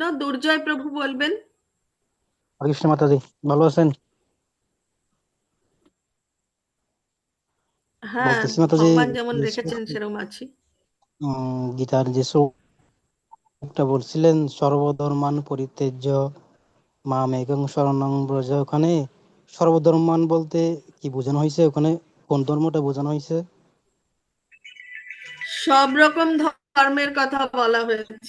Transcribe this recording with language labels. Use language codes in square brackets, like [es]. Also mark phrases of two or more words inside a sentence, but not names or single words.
[bn] দুর্জয় প্রভু বলবেন। [sa] হরে কৃষ্ণ [bn] মাতাজি, ভালো আছেন? হ্যাঁ, বলতেছি মাতাজি, ভগবান যেমন রেখেছেন সেরকম আছি। গীতার যে শ্লোকটা বলছিলেন [sa] সর্বধর্মান পরিত্যাজ্য মামেকং শরণং ব্রজ, [bn] ওখানে সর্বধর্মান বলতে কি বোঝানো হয়েছে? ওখানে কোন ধর্মটা বোঝানো হয়েছে? সব রকম ধর্মের কথা বলা হয়েছে।